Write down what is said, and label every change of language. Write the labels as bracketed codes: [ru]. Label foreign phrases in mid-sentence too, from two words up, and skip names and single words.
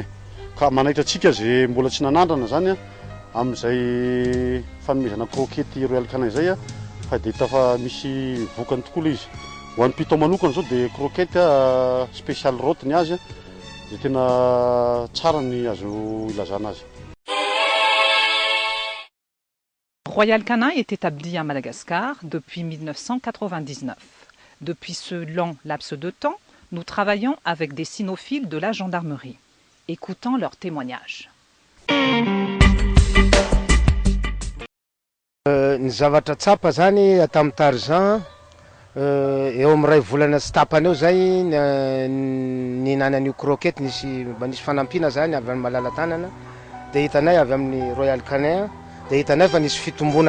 [mg] Ka manaitra antsika zay mbola tsy nanandrana zany amin'izay fanomezana croquette Royal Canin zay fa dia hita fa misy vokany tokoa le izy. Ho an'ny piton manokana zao dia [fr] croquette spécial [mg] rot ny azy dia tena tsara ny azo ilazana azy. [fr] Royal Canin est établi à Madagascar depuis 1999. Depuis ce long laps de temps, nous travaillons avec des cynophiles de la gendarmerie. Écoutons leurs témoignages. [mg] Ny zavatra tsapa zany tamin'ny Tarzan eo amin'ny ray volana sy tapany eo zay ninana an'io croquette nisy fanampina zany avy amin'ny Malalatanana dia hitanay avy amin'ny Royal Canin dia hitanay fa nisy fitombona